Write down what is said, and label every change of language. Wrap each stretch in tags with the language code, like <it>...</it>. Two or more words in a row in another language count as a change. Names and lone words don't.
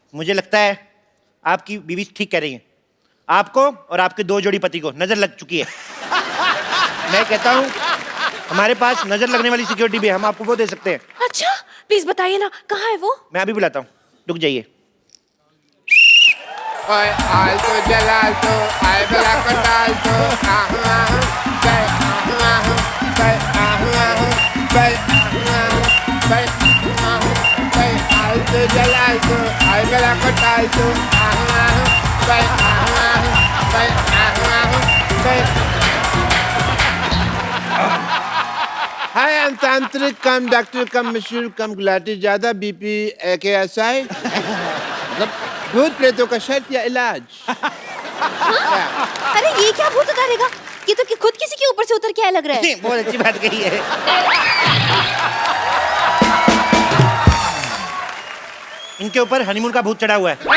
<hi>मुझे लगता है आपकी बीवी ठीक कह रही है। आपको और आपके 2 जोड़ी पति को नजर लग चुकी है। मैं कहता हूँ हमारे पास नजर लगने वाली सिक्योरिटी भी है, हम आपको वो दे सकते हैं। अच्छा, प्लीज बताइए ना, कहाँ है वो? मैं अभी बुलाता हूँ, रुक जाइए। ओए आलतो जलालतो आए बला कटालतो आहू आहू बे आहू आहू बे आहू आहू बे आहू आहू बे आहू बे आलतो जलालतो आए बला कटालतो आहू आहू बे आहू आहू बे आहू आहू बे। हाय,</hi> <en>I am</en> <hi>तांत्रिक</hi> <en>cum doctor cum</en> <hi>मशहूर कम गुलाटी, ज्यादा बीपी AKSI, मतलब भूत प्रेतों का शर्त या इलाज। अरे ये क्या भूत उतारेगा? ये तो खुद किसी के ऊपर से उतर के आया लग रहा है। बहुत अच्छी बात कही है। इनके ऊपर हनीमून का भूत चढ़ा हुआ है।</hi>